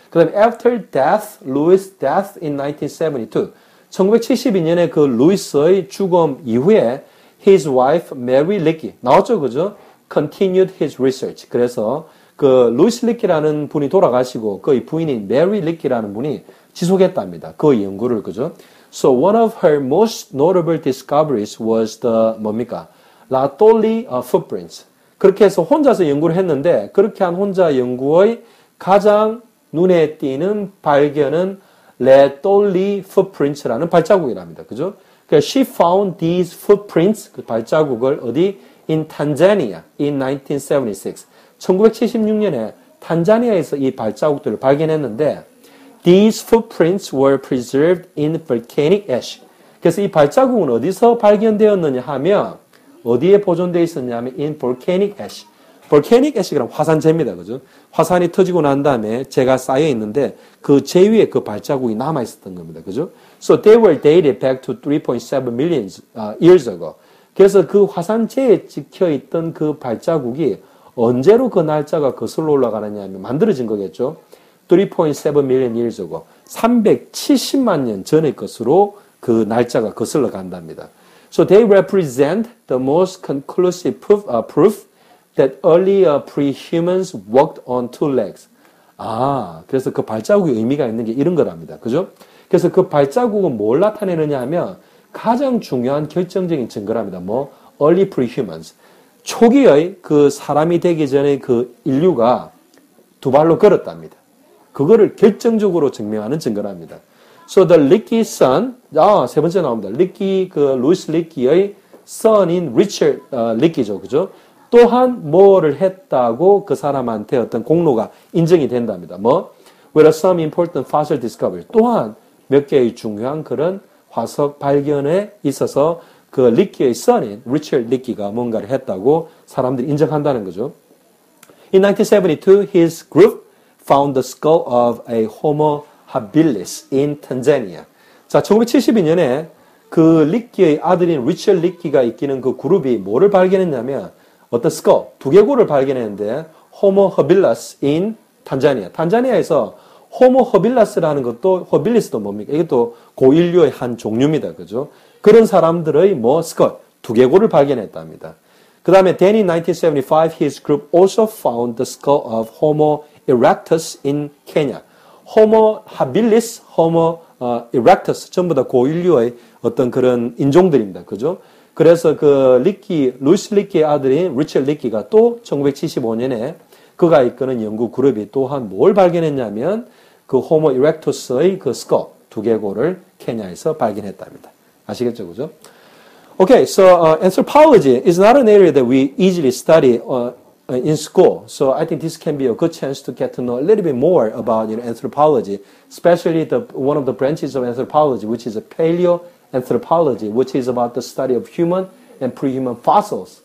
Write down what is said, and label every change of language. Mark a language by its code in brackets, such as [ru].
[ko] 그 다음에 [en] after death, Louis' death in 1972. [ko] 1972년에 그 루이스의 죽음 이후에 [en] his wife [ko] Mary Leakey 나왔죠, 그죠? [en] continued his research. [ko] 그래서 그 루이스 리키라는 분이 돌아가시고 그의 부인인 메리 리키라는 분이 지속했답니다. 그 연구를 그죠? [en] So one of her most notable discoveries was the [ko] 뭡니까? 라톨리 footprints. 그렇게 해서 혼자서 연구를 했는데 그렇게 한 혼자 연구의 가장 눈에 띄는 발견은 라톨리 footprints라는 발자국이랍니다. 그죠? 그러니까 [en] she found these footprints [ko] 그 발자국을 어디 [en] in Tanzania in 1976. [ko] 1976년에 탄자니아에서 이 발자국들을 발견했는데 [en] these footprints were preserved in volcanic ash. [ko] 그래서 이 발자국은 어디서 발견되었느냐 하면 어디에 보존되어 있었냐면 in volcanic ash. volcanic ash가 화산재입니다. 그죠? 화산이 터지고 난 다음에 재가 쌓여 있는데 그 재 위에 그 발자국이 남아 있었던 겁니다. 그죠? [en] So they were dated back to 3.7 million years ago. [ko] 그래서 그 화산재에 찍혀 있던 그 발자국이 언제로 그 날짜가 거슬러 올라가느냐 하면 만들어진 거겠죠. [en] 3.7 million years ago. [ko] 370만 년 전의 것으로 그 날짜가 거슬러 간답니다. [en] So they represent the most conclusive proof that early pre-humans walked on two legs. [ko] 그래서 그 발자국의 의미가 있는 게 이런 거랍니다. 그죠? 그래서 그 발자국은 뭘 나타내느냐 하면 가장 중요한 결정적인 증거랍니다. [en] early pre-humans. [ko] 초기의 그 사람이 되기 전에 그 인류가 두 발로 걸었답니다. 그거를 결정적으로 증명하는 증거랍니다. [en] So the Leakey son, [ko] 세 번째 나옵니다. 리키, 루이스 리키의 son인 리처드 리키죠. 그죠? 또한 뭐를 했다고 그 사람한테 어떤 공로가 인정이 된답니다. [en] With some important fossil discovery. [ko] 또한 몇 개의 중요한 그런 화석 발견에 있어서 그 리키의 son인 리처드 리키가 뭔가를 했다고 사람들이 인정한다는 거죠. [en] In 1972, his group found the skull of a Homo habilis in Tanzania. [ko] 자, 1972년에 그 리키의 아들인 리첼 리키가 이끄는 그 그룹이 뭐를 발견했냐면 어떤 스컬, 두개골을 발견했는데 호모 허빌라스 in 탄자니아. 탄자니아에서 호모 허빌라스라는 것도 허빌리스도 뭡니까? 이것도 고인류의 한 종류입니다. 그죠? 그런 사람들의 뭐 스컬, 두개골을 발견했답니다. 그 다음에 [en] then in 1975 his group also found the skull of Homo erectus in Kenya. [ko] Homo habilis, Homo erectus 전부 다 고인류의 어떤 그런 인종들입니다. 그죠? 그래서 그 루이스 리키의 아들인 리첼 리키가 또 1975년에 그가 이끄는 연구 그룹이 또한 뭘 발견했냐면 그 호모 이렉투스의 그 스컬, 두개골을 케냐에서 발견했답니다. 아시겠죠? 그죠? [en] Okay, so anthropology is not an area that we easily study in school. So I think this can be a good chance to get to know a little bit more about anthropology, especially one of the branches of anthropology, which is a paleoanthropology, which is about the study of human and pre-human fossils.